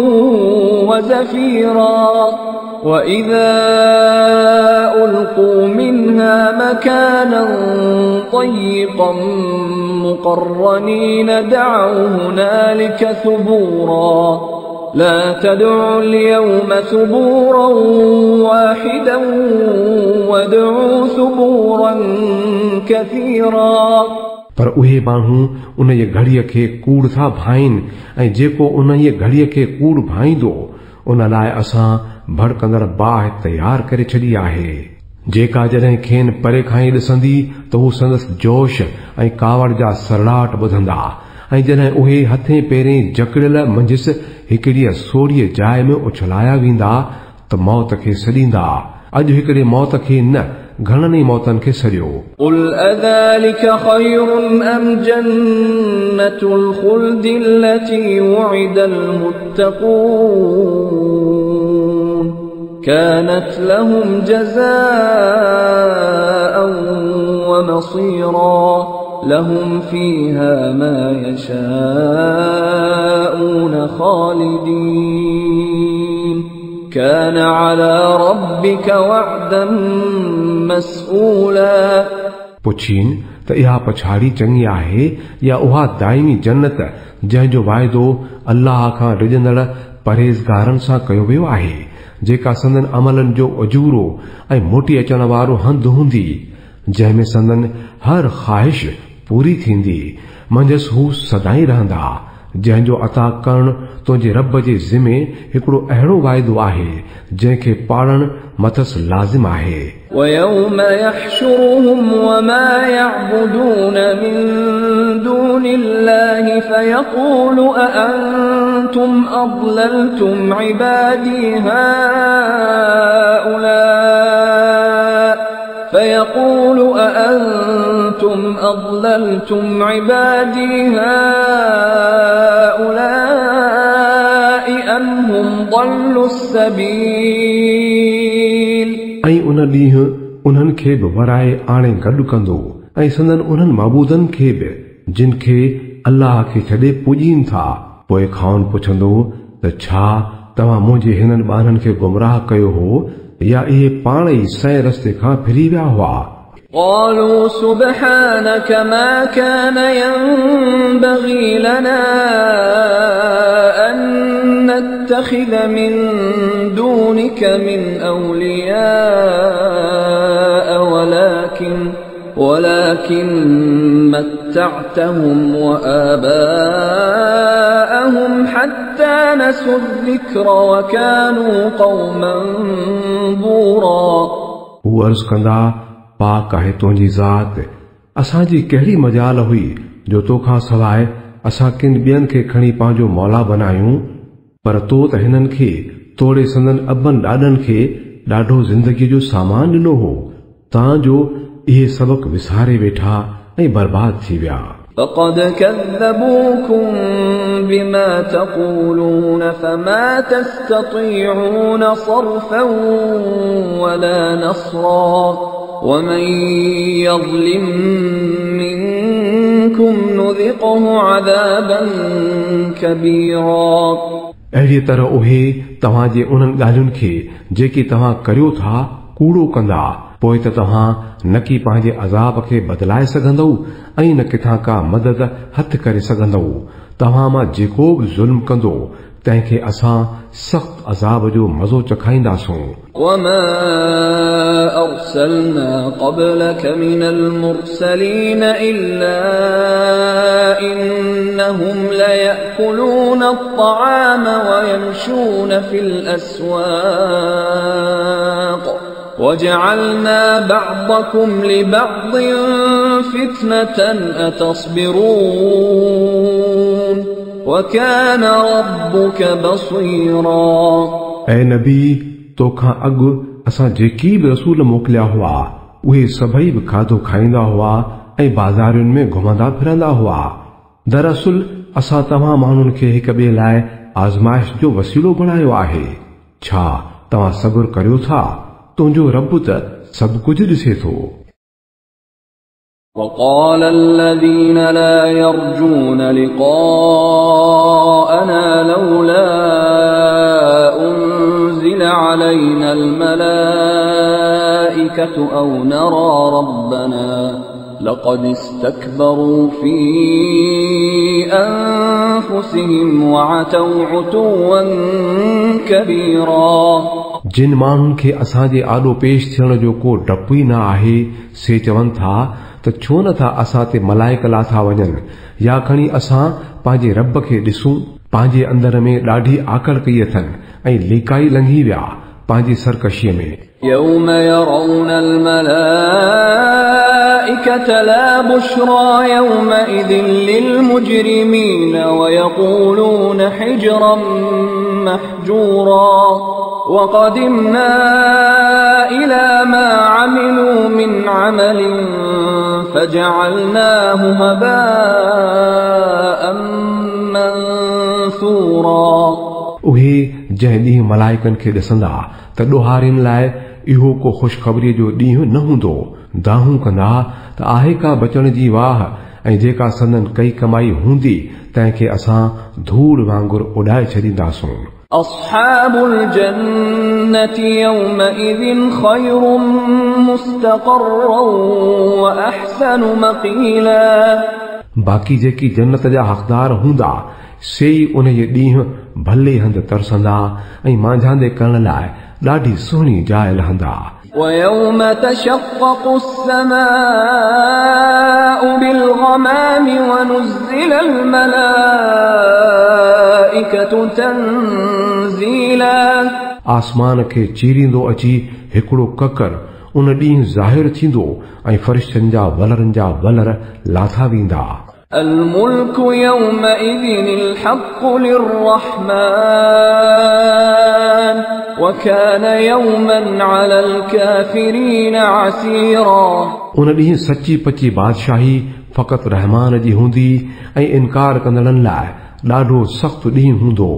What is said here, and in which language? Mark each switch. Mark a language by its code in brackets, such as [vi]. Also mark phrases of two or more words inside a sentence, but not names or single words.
[ar] وزفيرا وإذا ألقوا منها مكانا ضيقا مقرنين دعوا هنالك ثبورا لا تدعوا اليوم ثبورا واحدا وادعوا ثبورا كثيرا [sd] पर उहे माण्हू उन जी घड़ीअ खे कूड़ था भाइनि ऐं जेको उन जी घड़ीअ खे कूड़ भाईंदो उन लाइ असां भड़कंदड़ बाहि तयार करे छॾी आहे जेका जॾहिं खेनि परे खां ई ॾिसंदी त हू संदसि जोश ऐं कावड़ जा सरड़ाट ॿुधंदा ऐं जॾहिं उहे हथे पेरें जकड़ियल मंझसि हिकिड़ी सोड़ीअ जाइ में उछलाया वेंदा त मौत खे सॾींदा अॼु हिकिड़े मौत खे न घणनि ई मौतनि खे सॾियो [ar] قل أذلك خير أم جنة الخلد التي وعد المتقون كانت لهم جزاء ومصيرا لهم فيها ما يشاءون خالدين كان على ربك وعدا مسئولا [sd] पुछीन त इहा पछाड़ी चङी आहे या उहा दाइमी जन्नत जंहिंजो वाइदो अल्लाह खां डिॼंदड़ परहेज़गारनि सां कयो वियो आहे जेका संदन अमलनि जो अजूरो ऐं मोटी अचण वारो हंधु हूंदी जंहिंमें संदन हर ख़्वाहिश पूरी थींदी मंझसि हू सदाई रहंदा जंहिंजो अता करण तुंहिंजे रब जे ज़िमे हिकिड़ो अहिड़ो वाइदो आहे जंहिंखे पाड़ण मथसि लाज़िम आहे [ar] ويوم يحشرهم وما يعبدون من دون الله فيقول أأنتم أضللتم عبادي هؤلاء أم هم ضلوا السبيل [sd] ऐं उन ॾींहुं उन्हनि खे बि वराए आणे गॾु कंदो ऐं संदन उन्हनि मबूदनि खे बि जिन खे अल्लाह खे छॾे पूॼीनि था पोइ खाउन पुछंदो त छा तव्हां मुंहिंजे हिननि ॿारनि खे गुमराह कयो हो या इहे पाण ई सही रस्ते खां फिरी विया हुआ [ar] قالوا سبحانك ما كان ينبغي لنا أن نتخذ من دونك من أولياء ولكن متعتهم وآباءهم حتى نسوا الذكر وكانوا قوما بورا [sd] हू अर्ज़ कंदा पाक आहे तुंहिंजी ज़ात असांजी कहिड़ी मजाल हुई जो तोखां सवाइ असां किन ॿियनि खे खणी पंहिंजो मौला बनायूं पर तो त हिननि खे तोड़े संदन अबनि ॾाॾनि खे ॾाढो ज़िंदगीअ जो सामान ॾिनो हो तां जो इहे सबक़ विसारे वेठा ऐं बर्बाद थी विया [ar] فقد كذبوكم بما تقولون فما تستطيعون صرفا ولا نصرا ومن يظلم منكم نذقه عذابا كبيرا [sd] अहिड़ी तरह उहे तव्हांजे उन्हनि ॻाल्हियुनि खे जेकी तव्हां करियो था कूड़ो कंदा पोइ त तव्हां न कि पंहिंजे अज़ाब खे बदिलाए सघंदव ऐं न किथां का मदद हथ करे सघंदव। तव्हां मां जेको बि ज़ुल्म कंदो तंहिंखे असां सख़्त अज़ाब जो मज़ो चखाईंदासूं। [ar] وما أرسلنا قبلك من المرسلين إلا إنهم ليأكلون الطعام ويمشون في الأسواق وجعلنا بعضكم لبعض فتنة أتصبرون وكان ربك بصيرا। [sd] ऐ नबी तोखां अॻु असां जेकी बि रसूल मोकिलिया हुआ उहे सभई बि खाधो खाईंदा हुआ ऐं बाज़ारुनि में घुमंदा फिरंदा हुआ। दरअसल असां तव्हां माण्हुनि खे हिक ॿिए लाइ आज़माइश जो वसीलो बणायो आहे। छा तव्हां सब्र करियो था? तुंहिंजो रब त सभु कुझु ॾिसे थो। [ar] وقال الذين لا يرجون لقاءنا لولا أنزل علينا الملائكة أو نرى ربنا لقد استكبروا في أنفسهم وعتوا عتوا كبيرا। [sd] जिन माण्हुनि खे असांजे आॾो पेश थियण जो को डपु ई न आहे से चवनि था त छो नथा असां ते मलाइक लाथा वञनि या खणी असां पंहिंजे रब खे ॾिसूं। पंहिंजे अंदर में ॾाढी आकड़ कई अथनि ऐं लिकाई लंघी विया पंहिंजी सरकशीअ में। [ar] يوم يرون الملائكة لا بشرى يومئذ للمجرمين ويقولون حجرا محجورا وقدمنا إلى ما عملوا من عمل فجعلناه هباء منثورا। [sd] उहे जंहिं ॾींहुं मलाइकनि खे ॾिसंदा त ॾोहारियुनि लाइ इहो को ख़ुशख़बरीअ जो ॾींहुं न हूंदो। दाहूं कंदा त आहे का बचण जी वाह ऐं जेका संदन कई कमाई हूंदी तंहिंखे असां धूड़ वांगुरु उॾाए छॾींदासूं। [ar] أصحاب الجنة يومئذ خير مستقرا وأحسن مقيلا। [sd] बाक़ी जेकी जन्नत जा हक़दार हूंदा से ई उन जे ॾींहुं भले हंधि तरसंदा ऐं मांझांदे करण लाइ ॾाढी सुहिणी जाइ लहंदा। [ar] ويوم تشقق السماء بالغمام ونزل الملائكة تنزيلا। [sd] आसमान खे चीरींदो अची हिकिड़ो ककर उन ॾींहुं ज़ाहिर थींदो ऐं फ़रिश्तनि जा वलरनि जा वलर लाथा वेंदा। [ar] الملك يومئذ الحق للرحمن وكان يوما على الكافرين عسيرا। [sd] उन ॾींहुं सची पची बादशाही फ़क़ति रहमान जी हूंदी ऐं इनकार कंदड़नि लाइ ॾाढो सख़्तु ॾींहुं हूंदो।